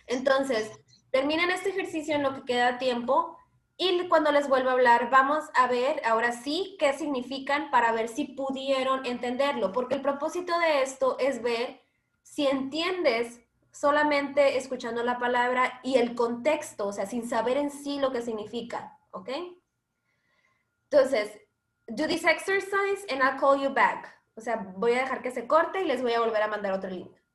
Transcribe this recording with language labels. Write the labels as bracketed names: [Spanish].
[Spanish] Entonces, terminen este ejercicio en lo que queda tiempo y cuando les vuelva a hablar, vamos a ver ahora sí qué significan para ver si pudieron entenderlo, porque el propósito de esto es ver si entiendes solamente escuchando la palabra y el contexto, o sea, sin saber en sí lo que significa, ¿ok? [English] Entonces, do this exercise and I'll call you back. [Spanish] O sea, voy a dejar que se corte y les voy a volver a mandar otro link.